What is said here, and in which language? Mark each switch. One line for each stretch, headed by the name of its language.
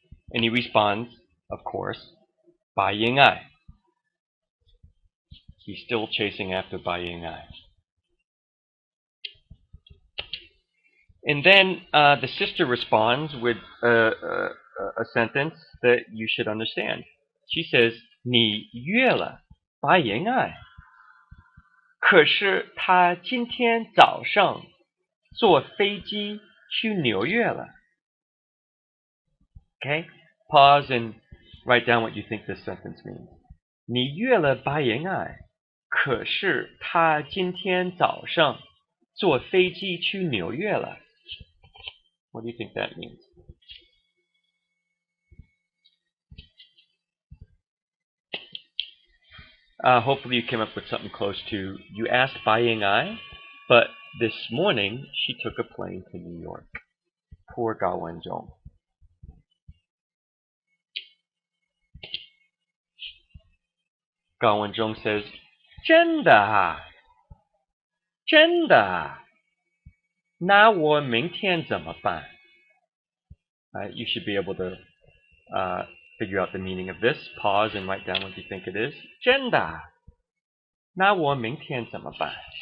English: And he responds, of course, 白英爱. He's still chasing after 白英爱. And then the sister responds with a sentence that you should understand. She says,
Chinese: 你约了白英爱，可是她今天早上坐飞机去纽约了。
English: Okay? Pause and write down what you think this sentence means.
Chinese: 你约了白英爱，可是她今天早上坐飞机去纽约了。
English: What do you think that means? Hopefully you came up with something close to, you asked Bai Ying-ai, but this morning she took a plane to New York. Poor Gao Wenzhong. Gao Wenzhong says,
Chinese: 真的啊，真的啊，那我明天怎么办?
English: You should be able to figure out the meaning of this. Pause and write down what you think it is.
Chinese: 真的啊，那我明天怎么办?